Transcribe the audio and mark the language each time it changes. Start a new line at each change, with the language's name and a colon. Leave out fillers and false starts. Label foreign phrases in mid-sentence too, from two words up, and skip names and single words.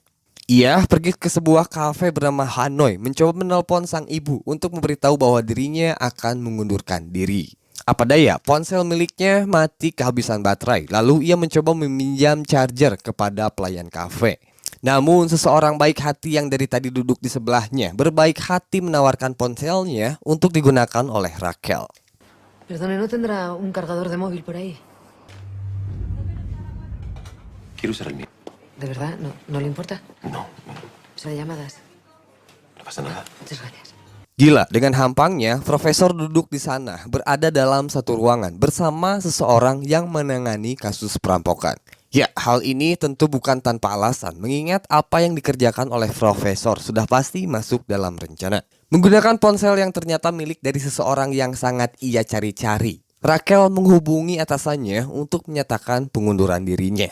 Indonesian: Ia pergi ke sebuah kafe bernama Hanoi mencoba menelpon sang ibu untuk memberitahu bahwa dirinya akan mengundurkan diri. Apa daya, ponsel miliknya mati kehabisan baterai. Lalu ia mencoba meminjam charger kepada pelayan kafe. Namun seseorang baik hati yang dari tadi duduk di sebelahnya berbaik hati menawarkan ponselnya untuk digunakan oleh Raquel.
Spanish: Perdone, ¿no tendrá un cargador de móvil por ahí? Quiero usar el mío. ¿De verdad? ¿No le importa? No, O sea, llamadas. no pasa nada. Muchas gracias.
Indonesian: Gila, dengan hampangnya, Profesor duduk di sana, berada dalam satu ruangan bersama seseorang yang menangani kasus perampokan. Ya, hal ini tentu bukan tanpa alasan, mengingat apa yang dikerjakan oleh Profesor sudah pasti masuk dalam rencana. Menggunakan ponsel yang ternyata milik dari seseorang yang sangat ia cari-cari, Raquel menghubungi atasannya untuk menyatakan pengunduran dirinya.